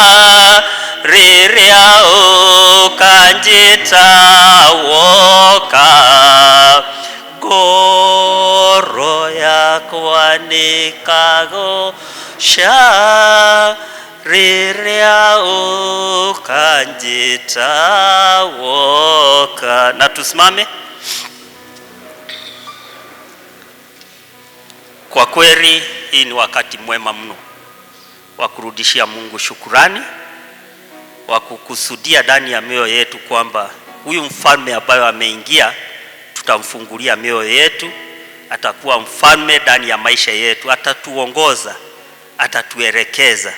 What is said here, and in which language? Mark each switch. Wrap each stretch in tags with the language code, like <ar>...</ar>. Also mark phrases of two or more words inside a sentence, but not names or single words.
<ki>riria ukanjita woka ngoro yakwa nikagosha riria ukanjita woka.</ki> <sw>Na tusimame. Kwa kweli hii ni wakati mwema mno wa kurudishia Mungu shukurani, wa kukusudia ndani ya mioyo yetu kwamba huyu mfalme ambaye ameingia tutamfungulia mioyo yetu, atakuwa mfalme ndani ya maisha yetu, atatuongoza, atatuelekeza.</sw>